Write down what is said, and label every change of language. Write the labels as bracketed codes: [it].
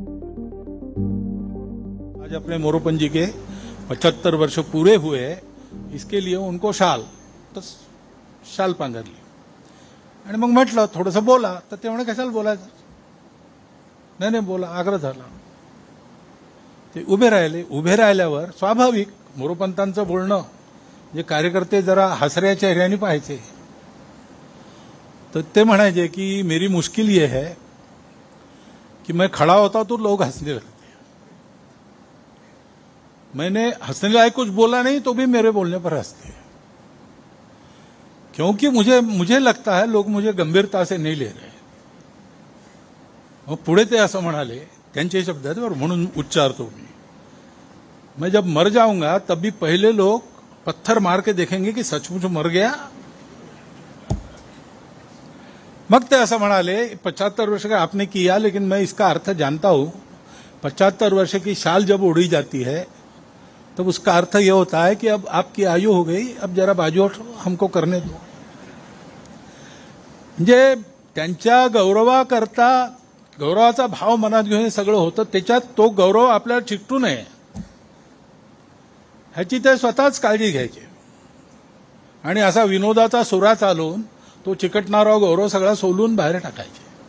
[hi] आज अपने मोरोपंत जी के 75 वर्ष पूरे हुए, इसके लिए उनको शाल [mr] तर शाल पांघरली आणि मग म्हटलं थोडंसं बोला, तर ते म्हणे कशाला बोलायचं, नाही बोला, आग्रह झाला. ते उभे राहिले. उभे राहिल्यावर स्वाभाविक मोरोपंतांचं बोलणं जे कार्यकर्ते जरा हसऱ्या चेहऱ्याने पाहायचे, तर ते म्हणायचे की [hi] मेरी मुश्किल ये है कि मैं खड़ा होता तो लोग हंसने लगते, मैंने हंसने लायक कुछ बोला नहीं तो भी मेरे बोलने पर हंसते, क्योंकि मुझे लगता है लोग मुझे गंभीरता से नहीं ले रहे. [mr] मग पुढे ते असं म्हणाले, त्यांचे शब्द आहेत बरं, म्हणून उच्चारतो मी, [hi] मैं जब मर जाऊंगा तब भी पहले लोग पत्थर मार के देखेंगे कि सचमुच मर गया. [mr] मग ते असं म्हणाले [hi] 75 वर्ष का आपने किया, लेकिन मैं इसका अर्थ जानता हूं. 75 वर्ष की शाल जब उड़ी जाती है तब उसका अर्थ यह होता है कि अब आपकी आयु हो गई, अब जरा बाजू हटो, हमको करने दो. [mr] म्हणजे त्यांच्या गौरवाकरता गौरवाचा भाव मनात घेऊन हे सगळं होतं. त्याच्यात तो गौरव आपल्याला चिकटू नये ह्याची ते स्वतःच काळजी घ्यायचे आणि असा विनोदाचा सुरा चालवून तो चिकटणारा गौरव सगळा सोलून बाहेर टाकायचे.